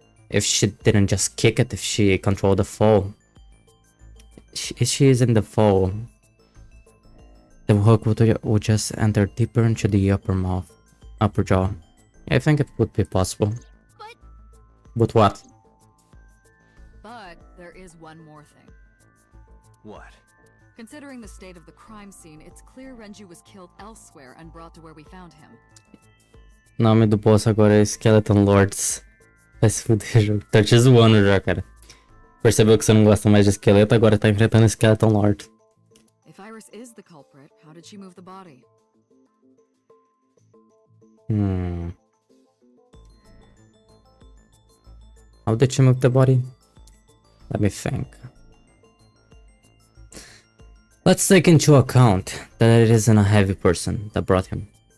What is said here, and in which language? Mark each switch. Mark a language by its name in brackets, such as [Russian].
[English] If she didn't just kick it, if she controlled the fall. If she is in the fall, the hook would just enter deeper into the upper jaw. I think it would be possible. But what? But there is one more thing. What? Considering the state of the crime scene, it's clear Renju was killed elsewhere and brought to where we found him. [Portuguese] Nome do boss agora é Skeleton Lords. Vai se fuder, jogo. Tá te zoando já, cara. Percebeu que você não gosta mais de esqueleto, agora tá enfrentando Skeleton Lord. [English] If Iris is the culprit, how did she move the body? How did she move the body? Let me think. Let's take into account that it isn't a heavy person that brought him.